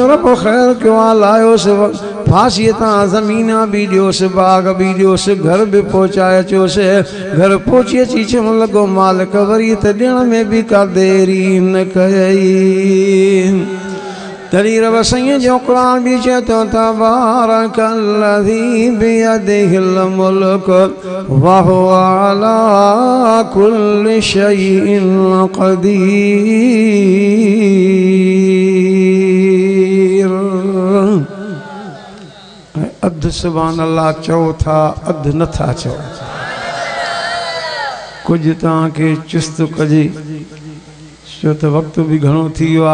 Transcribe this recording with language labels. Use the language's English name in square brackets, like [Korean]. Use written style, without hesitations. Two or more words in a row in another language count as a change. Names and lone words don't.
[Sindhi] रब ख़ैर कयो आहे लाहियोसि फांसीअ तां ज़मीना बि ॾियोसि बाग़ बि ॾियोसि घर बि पहुचाए अचोसि घर पहुची अची चवणु लॻो मालिक वरी त ॾियण में बि का देरी न कई तॾहिं रब साईं जो क़ुर बि चए थो [Arabic] تبارك الذي بيده الملك وهو على كل شيء قدير [Sindhi] अधु [Arabic] سبحان الله [Sindhi] चओ था अधु नथा चओ कुझु तव्हांखे चुस्त कजे छो त वक़्तु बि घणो थी वियो